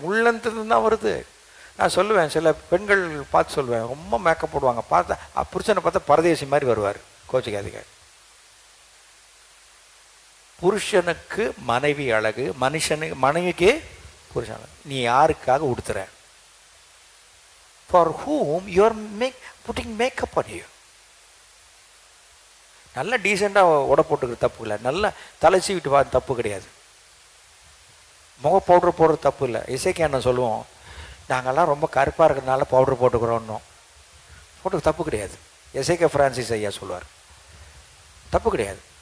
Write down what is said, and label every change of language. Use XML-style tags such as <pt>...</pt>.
<ta>உள்ளத்திலிருந்து தான் வருது. நான் சொல்லுவேன், சில பெண்கள் பார்த்து சொல்லுவேன், ரொம்ப மேக்கப் போடுவாங்க, பார்த்தா புருஷனை பார்த்தா பரதேசி மாதிரி வருவார். கோச்சிக்காதீங்க. புருஷனுக்கு மனைவி அழகு, மனைவிக்கு புருஷன். நீ யாருக்காக உடுத்துற?</ta> <en>For whom you are putting makeup on you.</en> <ta>நல்ல டீசெண்டாக உட போட்டுக்கிற தப்பு இல்லை, நல்ல தலை சீவிட்டு வா தப்பு கிடையாது, முக பவுடர் போடுற தப்பு இல்லை. இசைக்கு என்ன சொல்லுவோம், நாங்கள்லாம் ரொம்ப கருப்பாக இருக்கிறதுனால பவுடர் போட்டுக்கிறோன்னோ, போட்டு தப்பு கிடையாது. இசைக்க பிரான்சிஸ் ஐயா சொல்லுவார், தப்பு கிடையாது.</ta>